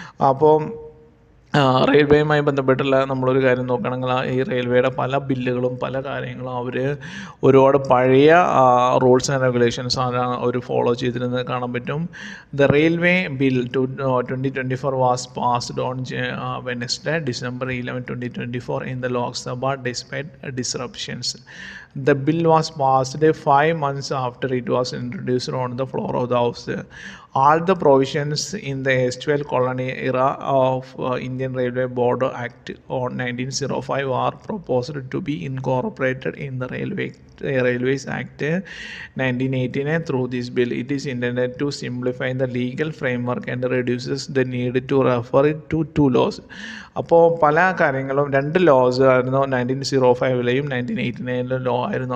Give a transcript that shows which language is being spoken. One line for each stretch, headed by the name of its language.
Malayalam: അപ്പോൾ റെയിൽവേയുമായി ബന്ധപ്പെട്ടുള്ള നമ്മളൊരു കാര്യം നോക്കുകയാണെങ്കിൽ ഈ റെയിൽവേയുടെ പല ബില്ലുകളും പല കാര്യങ്ങളും അവർ ഒരുപാട് പഴയ റൂൾസ് ആൻഡ് റെഗുലേഷൻസ് ആണ് അവർ ഫോളോ ചെയ്തിരുന്നത് കാണാൻ പറ്റും.
English: The railway bill 2024 was passed on Wednesday December 11, 2024 in the Lok Sabha despite disruptions. The bill was passed 5 months after it was introduced on the floor of the House. All the provisions in the erstwhile colony era of Indian Railway Board Act on 1905 are proposed to be incorporated in the Railways Act 1918. Through this bill, it is intended to simplify the legal framework and reduces the need to refer it to two laws.
Malayalam: അപ്പോൾ പല കാര്യങ്ങളും 2 loss ആയിരുന്നു 1905ലെയും 1989ലെയും law ആയിരുന്നു.